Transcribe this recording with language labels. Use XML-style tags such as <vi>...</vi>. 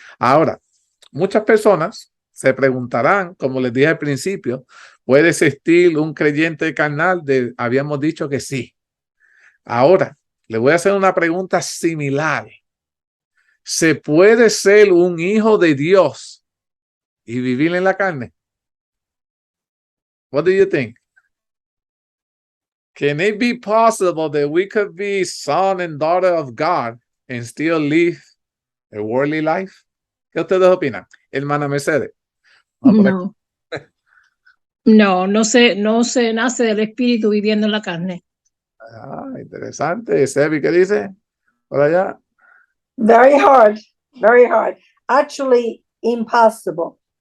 <es>Ahora, muchas personas se preguntarán, como les dije al principio, ¿puede existir un creyente carnal? Habíamos dicho que sí. Ahora, le voy a hacer una pregunta similar. ¿Se puede ser un hijo de Dios y vivir en la carne?</es> <en>What do you think? Can it be possible that we could be son and daughter of God and still live a worldly life?</en> <es>¿Qué ustedes opinan? Hermana Mercedes. No. No se nace del espíritu viviendo en la carne. Interesante. Sebi, ¿qué dice? Por allá.</es> <en>Very hard. Very hard. Actually, impossible.</en>